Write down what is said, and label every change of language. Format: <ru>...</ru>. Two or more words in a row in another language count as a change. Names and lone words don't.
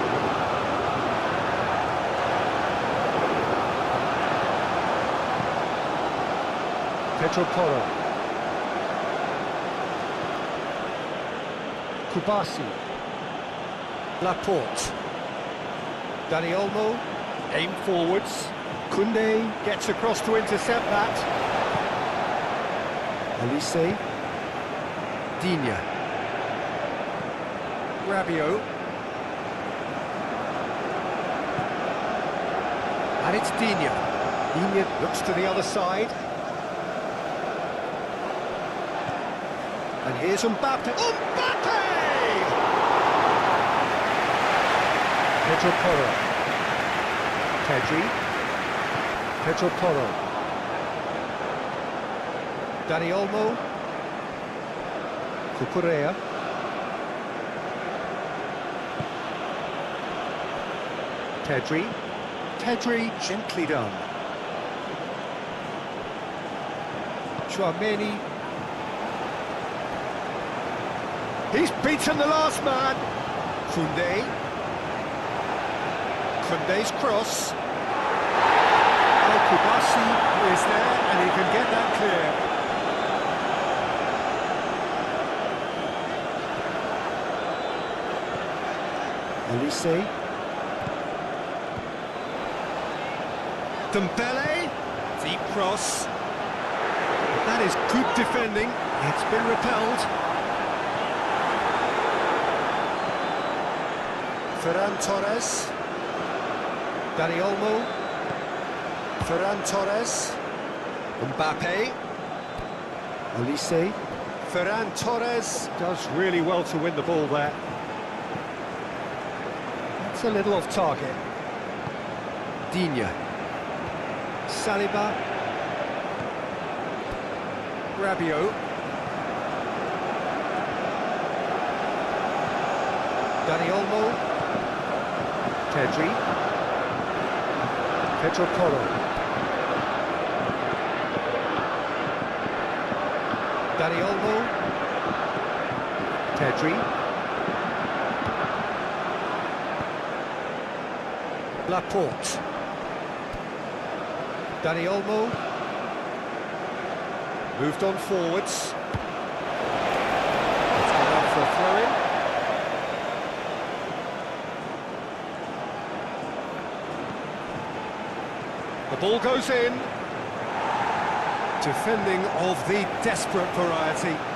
<en>Pedro Porro. Kubasi. Laporte. Dani Olmo. Aim forwards. Koundé gets across to intercept that. Olise. Digne. Rabiot. And it's Digne. Digne looks to the other side. And here's Mbappe. Mbappe! Pedro Porro. Pedri. Pedro Porro. Dani Olmo. Cucurella. Pedri. Pedri, gently done. Chouameni. He's beaten the last man. Koundé. Koundé's cross. Oh, Kubasi is there, and he can get that clear. Olise. Dembele, deep cross. That is good defending. It's been repelled. Ferran Torres. Dani Olmo. Ferran Torres. Mbappe. Olise. Ferran Torres does really well to win the ball there. It's a little off target. Digne. Saliba. Rabiot. Dani Olmo. Pedri. Pedro Porro. Dani Olmo. Pedri. Laporte. Dani Olmo. Moved on forwards. It's gone out for a throw-in. The ball goes in. Defending of the desperate variety.</en>